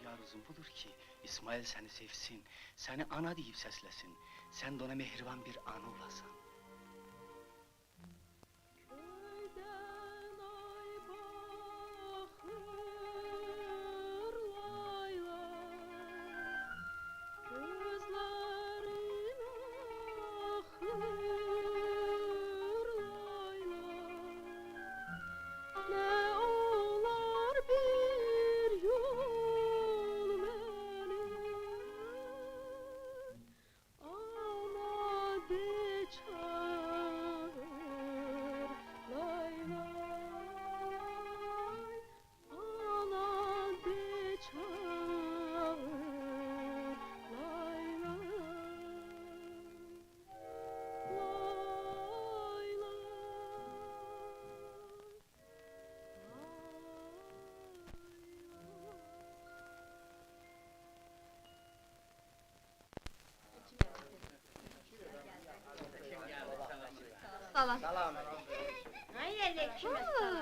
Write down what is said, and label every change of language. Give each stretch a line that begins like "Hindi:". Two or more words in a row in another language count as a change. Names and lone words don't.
Azerbaijani: arzum budur ki, İsmail seni sevsin, seni ana deyip səsləsin, sen de ona mehriban bir ana olasan. Köyden ay bakır layla, gözlerin akır layla. Ne olar bir yol benim, ana de çağır lay lay, ana de çağır lay lay, lay lay. Salam. Ay aleyküm salam.